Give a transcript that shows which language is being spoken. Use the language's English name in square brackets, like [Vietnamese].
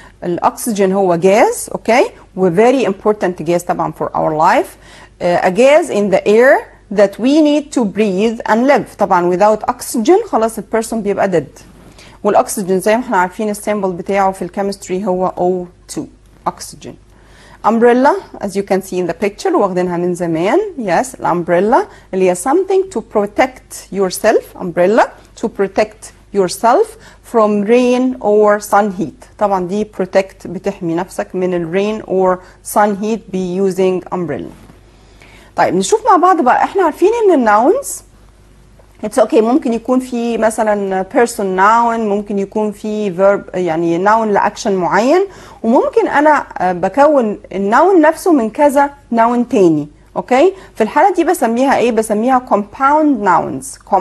[Arabic] الاكسجين هو جاز اوكي و [English] very important gas طبعا for our life a gas in the air that we need to breathe and live. [Arabic] طبعا [English] without oxygen [Arabic] خلاص البيرسون بيبقى dead. والاكسجين زي ما احنا عارفين السيمبل بتاعه في الكيمستري هو O2 oxygen. [English] umbrella as you can see in the picture [Arabic] واخدينها من زمان. [English] yes الامبريلا اللي هي something to protect yourself umbrella to protect yourself from rain or sun heat. طبعا دي protect [Arabic] بتحمي نفسك من الرين [English] or sun heat by using umbrella. [Arabic] طيب نشوف مع بعض بقى. احنا عارفين ان الناونز [English] it's okay [Arabic] ممكن يكون في مثلا person noun ممكن يكون في verb يعني noun لأكشن معين وممكن أنا بكون الناون نفسه من كذا noun تاني. اوكي في الحالة دي بسميها ايه بسميها compound nouns.